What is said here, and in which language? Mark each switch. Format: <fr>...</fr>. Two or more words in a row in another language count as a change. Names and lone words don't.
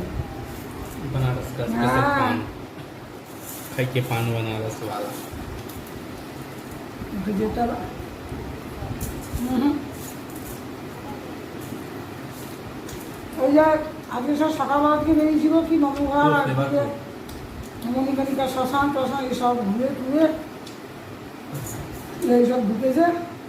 <hi>बनारस का स्पेशल पान, खाई के पान बनारस वाला।</hi> <bn>উঠে যেতে হবে। ওই যে আজকে সব সকালবেলা থেকে বেরিয়েছিল কি নবঘর, মণিকানিকা, শ্মশান টশান এসব ঘুরে টুরে এইসব ঢুকেছে।</bn>